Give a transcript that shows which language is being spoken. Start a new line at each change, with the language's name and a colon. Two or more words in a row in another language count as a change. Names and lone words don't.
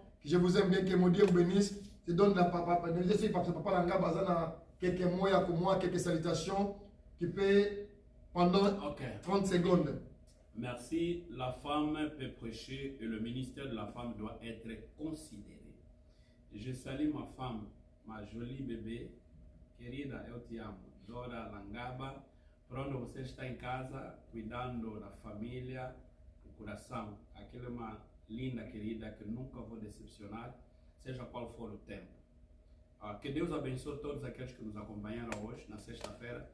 French: Je vous aime bien, que mon Dieu vous bénisse. Je donne la papa, je suis parce que papa Langa Bazana, quelques mots pour moi, quelques salutations, qui peut pendant 30 secondes. Merci. La femme peut prêcher et le ministère de la femme doit être considéré. Je salue ma femme, ma jolie bébé,
Portuguese: querida, eu te amo, Dora Langaba. Por onde você está em casa, cuidando da família, do coração. Aquela é uma linda querida que nunca vou decepcionar, seja qual for o tempo. Que Deus abençoe todos aqueles que nos acompanharam hoje, na sexta-feira.